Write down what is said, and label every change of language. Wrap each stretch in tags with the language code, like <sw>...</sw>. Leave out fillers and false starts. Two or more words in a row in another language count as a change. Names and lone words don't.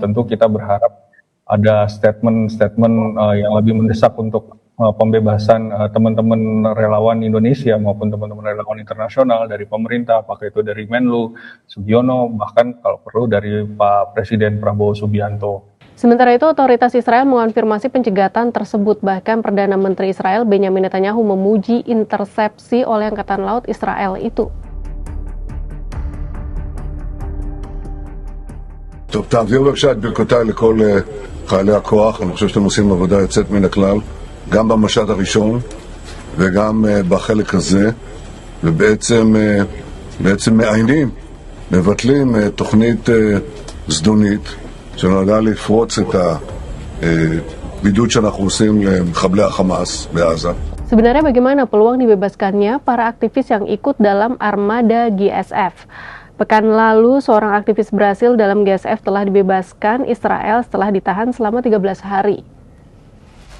<id>Tentu kita berharap ada statement yang lebih mendesak untuk pembebasan teman-teman relawan Indonesia maupun teman-teman relawan internasional dari pemerintah, apakah itu dari Menlu, Sugiono, bahkan kalau perlu dari Pak Presiden Prabowo Subianto. Sementara itu, otoritas Israel mengonfirmasi pencegatan tersebut. Bahkan Perdana Menteri Israel Benjamin Netanyahu memuji intersepsi oleh Angkatan Laut Israel itu.</id> <he>טוב, תעביר בבקשה את ברכותיי לכל חיילי הכוח. אני חושב שאתם עושים עבודה יוצאת מן הכלל, גם במשט הראשון וגם בחלק הזה, ובעצם מעיינים, מבטלים תוכנית זדונית שנועדה לפרוץ את הבידוד שאנחנו עושים למחבלי החמאס בעזה.</he> <id>Sebenarnya bagaimana peluang dibebaskannya para aktivis yang ikut dalam armada GSF? Pekan lalu, seorang aktivis Brasil dalam GSF telah dibebaskan Israel setelah ditahan selama 13 hari.</id>